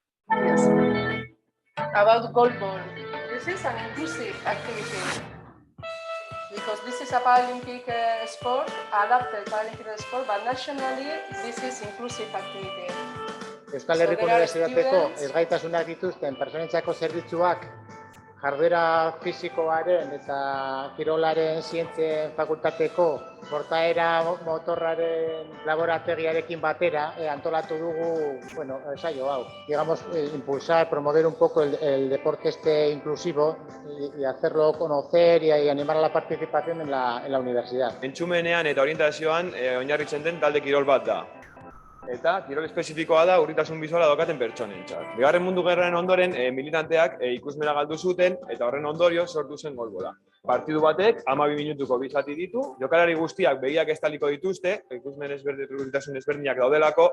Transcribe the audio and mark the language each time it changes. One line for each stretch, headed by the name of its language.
English: Yes, about goal ball. This is an inclusive activity because this is a Paralympic sport, adapted Paralympic sport, but nationally this is inclusive activity.
Basque: Euskal Herriko Unibertsitateko ezgaitasunak dituzten pertsonentzako zerbitzuak jarduera fisikoaren eta kirolaren zientzien fakultateko portaera motorraren laborategiarekin batera antolatu dugu, ensaio hau.
Spanish: Digamos, impulsar, promover un poco el deporte inclusivo y hacerlo conocer y animar a la participación en la universidad.
Basque: Entzumenean eta orientazioan oinarritzen den talde kirol bat da. Eta kirol espezifikoa da urritasun bizuala daukaten pertsonentzat. Bigarren Mundu Gerraren ondoren militanteak ikusmena galdu zuten eta horren ondorio sortu zen golbola. Partidu batek 12 minutuko bi zati ditu, jokalari guztiak begiak estaliko dituzte, ikusmen urritasun ezberdinak daudelako.